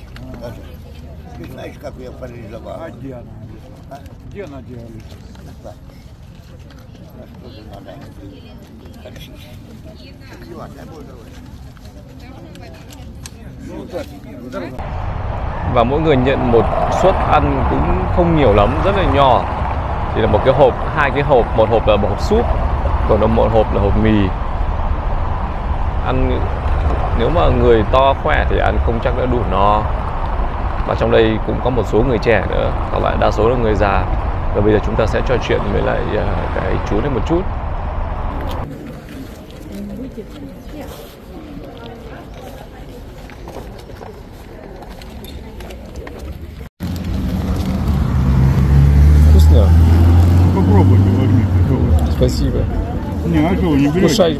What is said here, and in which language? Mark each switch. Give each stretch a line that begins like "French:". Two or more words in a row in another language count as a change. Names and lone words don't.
Russian: Даже. Ты знаешь, как ее парализовала? А где она? А? Где она делали? Да. Нас тоже надо лечить. Иван, дай Бог здоровья.
Vietnamese: Và mỗi người nhận một suất ăn cũng không nhiều lắm, rất là nhỏ. Chỉ là một cái hộp, hai cái hộp, một hộp là một hộp súp, còn một hộp là hộp mì. Ăn nếu mà người to khỏe thì ăn không chắc đã đủ no. Và trong đây cũng có một số người trẻ nữa, còn lại đa số là người già. Và bây giờ chúng ta sẽ trò chuyện với lại cái chú này một chút.
Russian: Вкусно? Попробуйте, возьмите. Спасибо. Не, а что вы не берете?